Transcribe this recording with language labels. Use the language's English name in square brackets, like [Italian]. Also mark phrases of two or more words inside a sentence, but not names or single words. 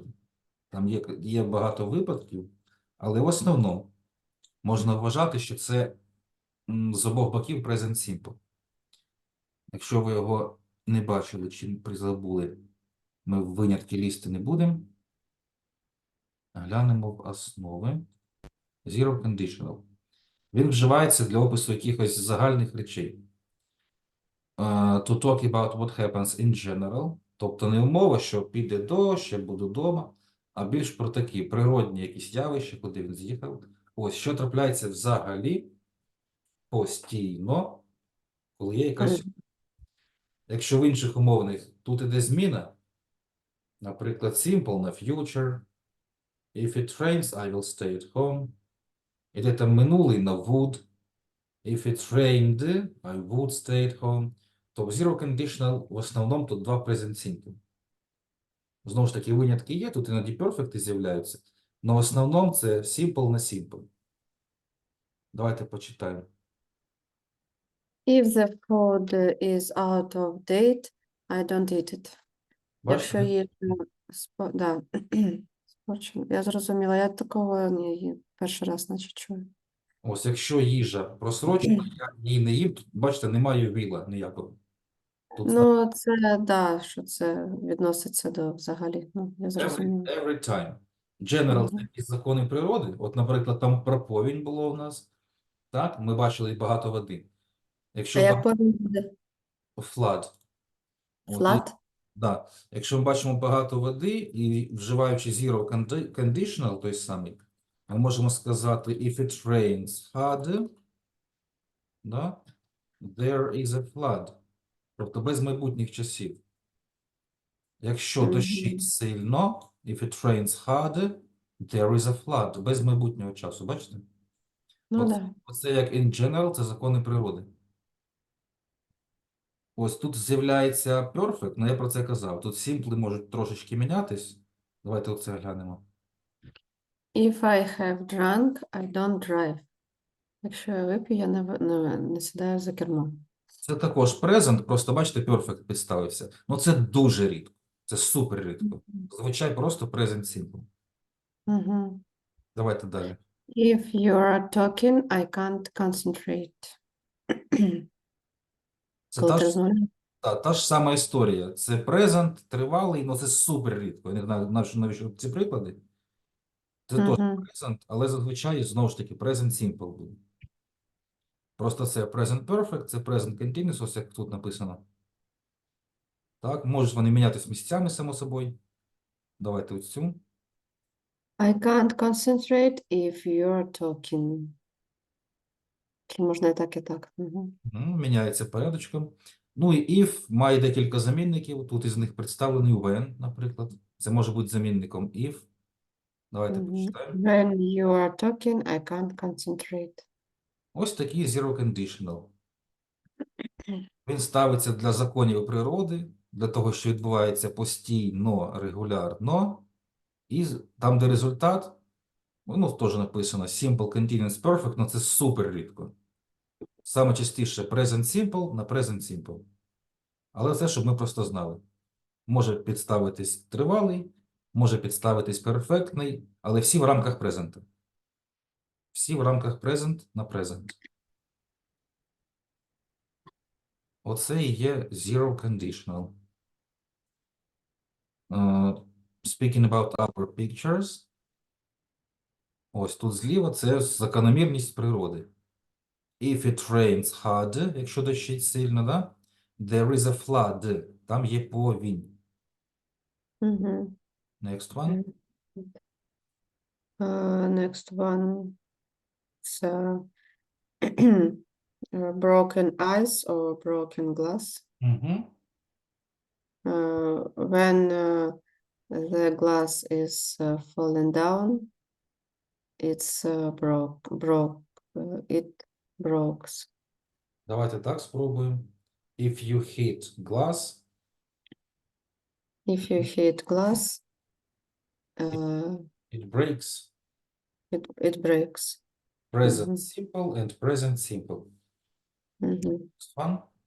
[Ukrainian] Там є багато випадків, але в основному можна вважати, що це з обох боків [English] present simple. [Ukrainian] Якщо ви його не бачили чи призабули, ми винятки лізти не будемо. Глянемо в основи. [English] Zero conditional. [Ukrainian] Він вживається для опису якихось загальних речей. [English] To talk about what happens in general. [Ukrainian] Тобто не умова, що піде дощ, я буду вдома, а більш про такі природні якісь явища, куди він з'їхав. Ось, що трапляється взагалі постійно, коли є якась. Якщо в інших умовних тут іде зміна, наприклад, simple на future. [English] If it rains, I will stay at home. [Ukrainian] Іде там минулий на would. [English] If it rained, I would stay at home. [Ukrainian] То в [English] zero conditional [Ukrainian] в основному тут два [English] present simple. [Ukrainian] Знову ж таки, винятки є, тут іноді perfect з'являються. Але в основному це simple на simple. Давайте почитаємо. [English] If the food is out of date, I don't eat it. [Ukrainian] Якщо Бачите? є, да. Я зрозуміла, я такого перший раз наче чую. Ось, якщо їжа просрочена, я її не їм, тут, бачите, немає віла ніякого. Тут Ну, це, да, що це відноситься до взагалі, ну, я зрозуміла. [English] every time. General [Ukrainian] це якісь закони природи. От, наприклад, там про повінь було у нас. Так, ми бачили багато води. А Якщо як повинен буде? [English] flood, Flat? [Ukrainian] Да. Якщо ми бачимо багато води і вживаючи [English] zero conditional, [Ukrainian] той самий, ми можемо сказати [English] if it rains hard, [Ukrainian] да, [English] there is a flood. [Ukrainian] Тобто без майбутніх часів. Якщо дощить сильно, [English] if it rains hard, there is a flood. [Ukrainian] Без майбутнього часу, бачите? Ну, да. Оце як [English] in general, [Ukrainian] це закони природи. Ось тут з'являється perfect, але я про це казав. Тут simple можуть трошечки мінятись. Давайте оце глянемо. [English] If I have drunk, I don't drive. [Ukrainian] Якщо я вип'ю, я не сідаю за кермо. Це також present, просто бачите, perfect підставився. Ну це дуже рідко. Це супер рідко. Зазвичай просто [English] present simple. [Ukrainian] Давайте далі. [English] If you are talking, I can't concentrate. [Ukrainian] Це Коли ти розмовляєш? та ж сама історія. Це present, тривалий, але це супер рідко. Я не знаю, навіщо ці приклади. Це теж present, але зазвичай знову ж таки [English] present simple [Ukrainian] буде. Просто це [English] present perfect, [Ukrainian] це [English] present continuous, [Ukrainian] ось як тут написано. Так, можуть вони мінятися місцями, само собою. Давайте ось цю. [English] I can't concentrate if you're talking. [Ukrainian] Чи можна і так, і так. Міняється порядочком. Ну і if має декілька замінників. Тут із них представлений when, наприклад. Це може бути замінником if. Давайте почитаємо. [English] When you are talking, I can't concentrate. [Ukrainian] Ось такий [English] zero conditional. [Ukrainian] Він ставиться для законів природи, для того, що відбувається постійно, регулярно. І там, де результат, ну, теж написано [English] Simple Continuous Perfect, [Ukrainian] але це супер рідко. Саме частіше [English] Present Simple [Ukrainian] на [English] Present Simple. [Ukrainian] Але це, щоб ми просто знали. Може підставитись тривалий, може підставитись перфектний, але всі в рамках Present. Всі в рамках Present на Present. Оце і є [English] Zero Conditional. Speaking about our pictures. [Ukrainian] Ось тут зліва це закономірність природи. [English] If it rains hard, [Ukrainian] якщо дощить сильно, да? [English] There is a flood. [Ukrainian] Там є повінь. [English] Next one. Next one. It's broken ice or broken glass. When the glass is falling down, it's it breaks. [Ukrainian] Давайте так спробуємо. [English] If you hit glass, If you hit glass, it breaks. it breaks. Present simple and present simple. Next one.